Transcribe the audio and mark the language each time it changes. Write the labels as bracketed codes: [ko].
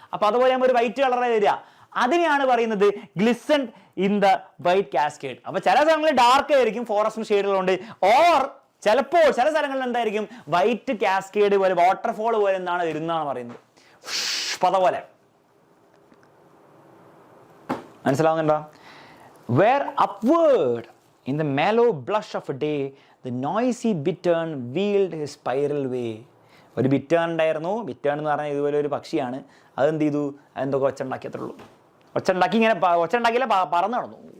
[ml] ആ പത പോലെ ആകുമ്പോൾ ഒരു വൈറ്റ് കളറായി വരിക. അതിനെയാണ് പറയുന്നത് [en] Glisten in the white cascade. [ml] അപ്പൊ ചില സ്ഥലങ്ങളിൽ ഡാർക്ക് ആയിരിക്കും ഫോറസ്റ്റ് ഷെയ്ഡുകളുണ്ട്, ഓർ ചിലപ്പോൾ ചില സ്ഥലങ്ങളിൽ എന്തായിരിക്കും വൈറ്റ് കാസ്കേഡ് പോലെ വാട്ടർഫോൾ പോലെ എന്താണ് വരുന്നതാണ് പറയുന്നത്, പത പോലെ. മനസ്സിലാവുന്നുണ്ടോ? [en] Where upward in the mellow blush of a day the noisy bittern wheeled his spiral way. [ml] ഒരു ബിറ്റേൺ ഉണ്ടായിരുന്നു. ബിറ്റേൺ എന്ന് പറഞ്ഞാൽ ഇതുപോലെ ഒരു പക്ഷിയാണ്. അതെന്ത് ചെയ്തു, അതെന്തൊക്കെ ഒച്ച ഉണ്ടാക്കി, അത്രേ ഉള്ളൂ. ഒച്ച ഉണ്ടാക്കിയില്ല, പറന്ന് നടന്നു.